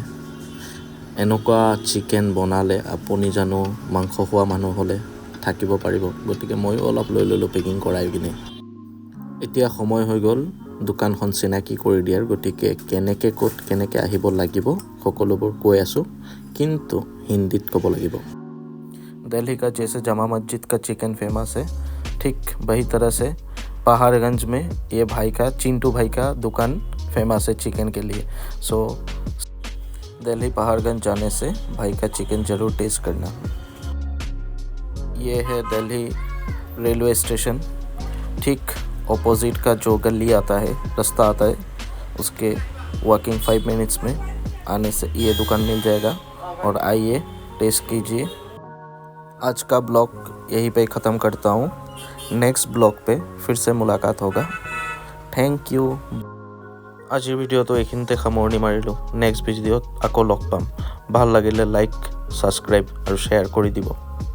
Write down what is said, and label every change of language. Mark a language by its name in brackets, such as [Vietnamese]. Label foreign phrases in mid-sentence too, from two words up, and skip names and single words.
[Assamese] এনেকুৱা চিকেন বনালে আপুনি জানো মাংস খোৱা মানুহ হ'লে থাকিব পাৰিব? গতিকে ময়ো অলপ লৈ ল'লোঁ পেকিং কৰাই কিনে। এতিয়া সময় হৈ গ'ল দোকানখন চিনাকি কৰি দিয়াৰ, গতিকে কেনেকৈ আহিব লাগিব সকলোবোৰ কৈ আছোঁ, কিন্তু হিন্দীত ক'ব লাগিব। [Hindi] दिल्ली का जैसे जामा मस्जिद का चिकन फेमस है, ठीक वही तरह से पहाड़गंज में ये चिंटू भाई का दुकान फेमस है चिकन के लिए। सो दिल्ली पहाड़गंज जाने से भाई का चिकन ज़रूर टेस्ट करना। ये है दिल्ली रेलवे स्टेशन, ठीक ऑपोजिट का जो गली आता है, रास्ता आता है, उसके [English] walking 5 minutes [Hindi] में आने से ये दुकान मिल जाएगा, और आइए टेस्ट कीजिए। आज का ब्लॉग यहीं पे ख़त्म करता हूँ, [English] next blog [Hindi] पे फिर से मुलाकात होगा। [English] thank you. [Assamese] আজিৰ ভিডিঅ'টো এইখিনিতে সামৰণি মাৰিলোঁ। নেক্সট ভিডিঅ'ত আকৌ লগ পাম। ভাল লাগিলে লাইক, ছাবস্ক্ৰাইব আৰু শ্বেয়াৰ কৰি দিব।